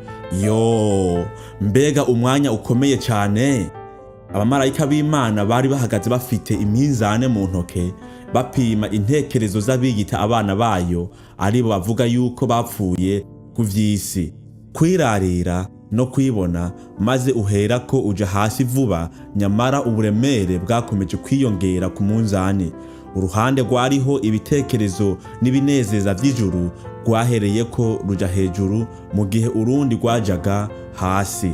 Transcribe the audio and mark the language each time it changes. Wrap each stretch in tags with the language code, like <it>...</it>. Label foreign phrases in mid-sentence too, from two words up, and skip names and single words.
<rn>Mbega umwanya ukomeye cyane! Abamarayika b'Imana bari bahagaze bafite iminzane mu ntoke, bapima intekerezo z'abiyita abana bayo, aribo bavuga yuko bapfuye ku vy'isi. Kwirarira no kwibona, maze uherako uja hasi vuba, nyamara uburemere bwakomeje kwiyongera ku munzani. Uruhande rwariho ibitekerezo n'ibinezeza vy'ijuru rwahereyeko ruja hejuru, mu gihe urundi rwajaga hasi.</rn>